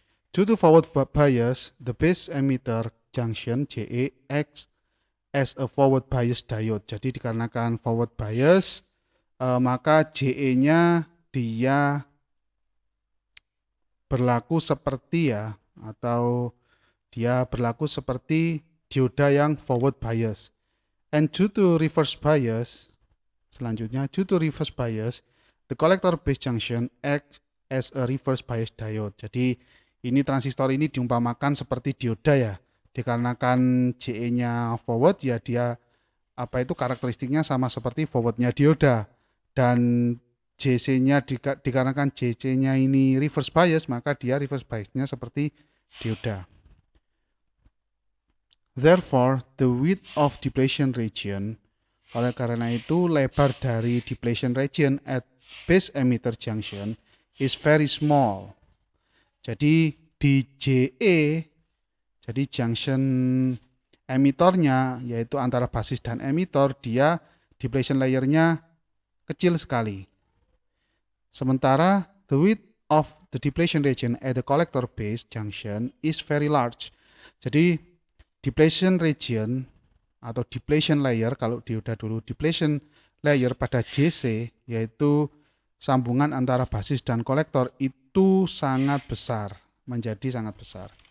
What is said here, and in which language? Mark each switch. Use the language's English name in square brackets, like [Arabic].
[English] Due to forward bias, the base emitter junction JE acts as a forward bias diode. [Indonesian] Jadi dikarenakan forward bias, maka JE-nya dia berlaku seperti atau dia berlaku seperti dioda yang forward bias. [English] And due to reverse bias, [Indonesian] selanjutnya [English] due to reverse bias, the collector base junction acts as a reverse bias diode. [Indonesian] Jadi ini transistor ini diumpamakan seperti dioda ya. Dikarenakan JE-nya forward ya dia karakteristiknya sama seperti forwardnya dioda. Dan JC-nya dikarenakan JC-nya ini reverse bias, maka dia reverse bias-nya seperti dioda. [English] Therefore, the width of depletion region, [Indonesian] oleh karena itu lebar dari [English] depletion region at base emitter junction is very small. [Indonesian] Jadi di JE, jadi junction emitornya yaitu antara basis dan emitor, dia depletion layernya kecil sekali. Sementara [English] the width of the depletion region at the collector base junction is very large. [Indonesian] Jadi depletion region atau depletion layer, kalau dioda dulu depletion layer pada JC, yaitu sambungan antara basis dan kolektor, itu sangat besar, menjadi sangat besar.